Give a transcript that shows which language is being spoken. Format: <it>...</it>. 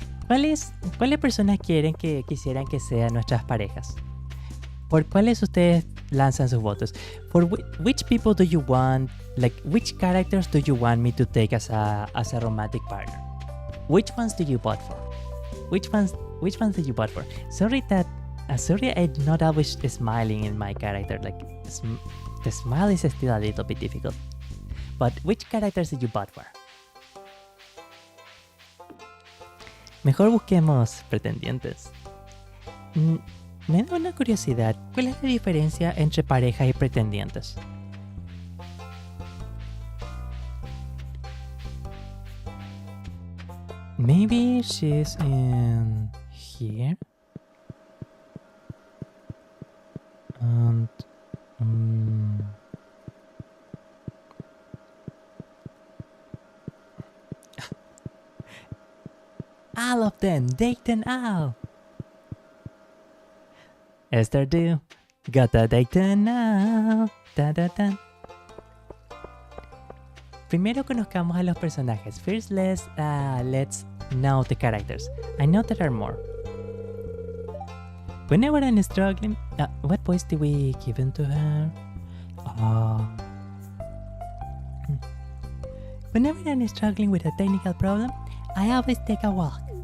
<es>¿Cuáles personas quisieran que sean nuestras parejas? ¿Por cuáles ustedes lanzan sus votos?</es> <en>For which people do you want, like which characters do you want me to take as a romantic partner? Which ones do you vote for? Which ones do you vote for? Sorry that Sorry, I'm not always smiling in my character. Like, the smile is still a little bit difficult. But which characters did you vote for?</en> <es>Mejor busquemos pretendientes. Me da una curiosidad. ¿Cuál es la diferencia entre pareja y pretendientes?</es> <en>Maybe she's in here. And all of them, date them all. Stardew, gotta date them now. Da, da, da.</en> <es>Primero conozcamos a los personajes.</es> <en>First, let's know the characters. I know there are more. Whenever I'm struggling, what voice did we give to her? Whenever I'm struggling with a technical problem, I always take a walk.</en>